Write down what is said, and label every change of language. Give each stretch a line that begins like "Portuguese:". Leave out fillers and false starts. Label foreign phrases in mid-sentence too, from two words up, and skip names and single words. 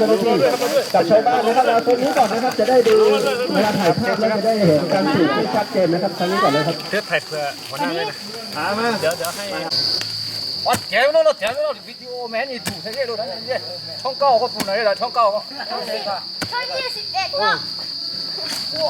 Thai: หน้าที่กับชาวบ้านนะครับเราชนนี้ก่อนนะครับจะได้ดูเวลาถ่ายภาพแล้วจะได้เห็นการสูบที่ชัดเจนนะครับทางนี้ก่อนเลยครับ เพื่อถ่ายเพื่อหัวหน้าเลยนะเดี๋ยวให้
Cantonese: 哇！屌侬咯，屌侬咯！你我明年做睇呢度睇呢，冲高個盤嚟啦，冲高個。春21個。